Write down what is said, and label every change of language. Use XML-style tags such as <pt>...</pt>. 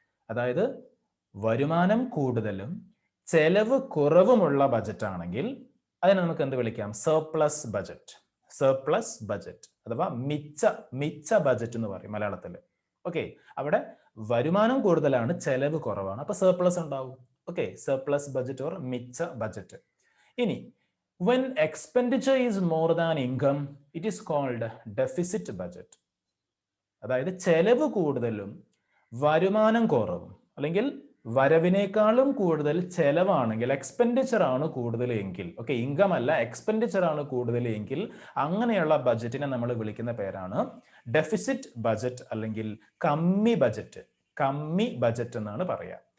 <ml>അതായത് വരുമാനം കൂടുതലും ചെലവ് കുറവുമുള്ള ബജറ്റ് ആണെങ്കിൽ അതിനെ നമുക്ക് എന്ത് വിളിക്കാം? Surplus budget. സർപ്ലസ് ബജറ്റ് അഥവാ മിച്ച ബജറ്റ് എന്ന് പറയും മലയാളത്തിൽ. ഓക്കെ, അവിടെ വരുമാനം കൂടുതലാണ്, ചെലവ് കുറവാണ്, അപ്പൊ സർപ്ലസ് ഉണ്ടാവും. ഓക്കെ, സർപ്ലസ് ബജറ്റ് ഓർ മിച്ച ബജറ്റ്.</ml> <en>ഇനി when expenditure is more than income it is called deficit budget.</en> <ml>അതായത് ചെലവ് കൂടുതലും വരുമാനം കുറവും, അല്ലെങ്കിൽ വരവിനേക്കാളും കൂടുതൽ ചെലവാണെങ്കിൽ, എക്സ്പെൻഡിച്ചർ ആണ് കൂടുതൽ എങ്കിൽ, ഓക്കെ, ഇൻകം അല്ല എക്സ്പെൻഡിച്ചർ ആണ് കൂടുതൽ എങ്കിൽ അങ്ങനെയുള്ള ബജറ്റിനെ നമ്മൾ വിളിക്കുന്ന പേരാണ് ഡെഫിസിറ്റ് ബജറ്റ് അല്ലെങ്കിൽ കമ്മി ബജറ്റ് എന്നാണ് പറയാ.</ml>